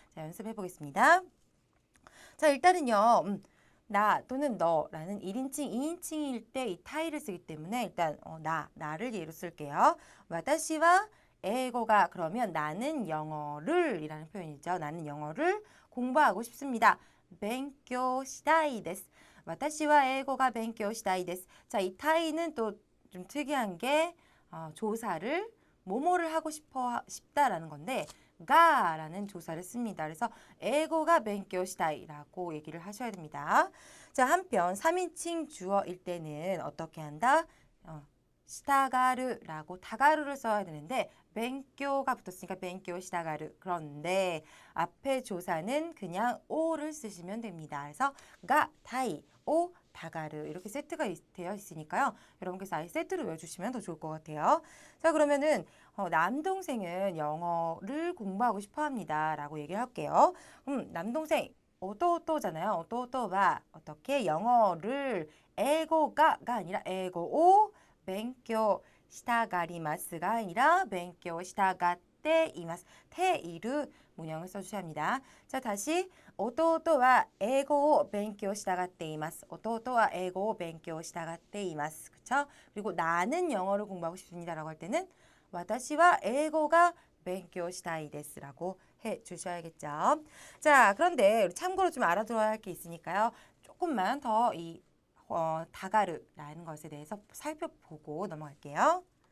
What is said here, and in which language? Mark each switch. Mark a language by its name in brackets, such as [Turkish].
[Korean] 자, 연습해 보겠습니다. 자, 일단은요. 나 또는 너라는 1인칭, 2인칭일 때 이 타이를 쓰기 때문에 일단 나를 예로 쓸게요. [Japanese] 와타시와 에고가 [Korean] 그러면 나는 영어를 이라는 표현이죠. 나는 영어를 공부하고 싶습니다. [Japanese] 벤교시다이 데스. 私は英語が勉強したいです. [Korean] 자, 이 타이는 또 좀 특이한 게 조사를 뭐뭐를 하고 싶다라는 건데 가라는 조사를 씁니다. 그래서 에고가 벤교시다이라고 얘기를 하셔야 됩니다. 자, 한편 3인칭 주어일 때는 어떻게 한다? 시다가르라고 다가르를 써야 되는데 벤교가 붙었으니까 벤교 시다가르. 그런데 앞에 조사는 그냥 오를 쓰시면 됩니다. 그래서 가, 타이, 오, 다가르 이렇게 세트가 되어 있으니까요. 여러분께서 아예 세트로 외워주시면 더 좋을 것 같아요. 자, 그러면은 남동생은 영어를 공부하고 싶어 합니다. 라고 얘기를 할게요. 남동생 오또오또잖아요. 오또오또가 어떻게 영어를 에고가가 아니라 에고오 벤교 시다가리마스가 아니라 벤교 시다가떼이마스 테이르 문형을 써주셔야 합니다. 자, 다시 [Japanese] 弟は英語を勉強したがっています. 弟は英語を勉強したがっています. [Korean] 그쵸? 그리고 나는 영어를 공부하고 싶습니다라고 할 때는 [Japanese] 私は英語が勉強したいです [Korean] 라고 해주셔야겠죠. 자, 그런데 우리 참고로 좀 알아둬야 할 게 있으니까요. 조금만 더 이 다가르라는 것에 대해서 살펴보고 넘어갈게요.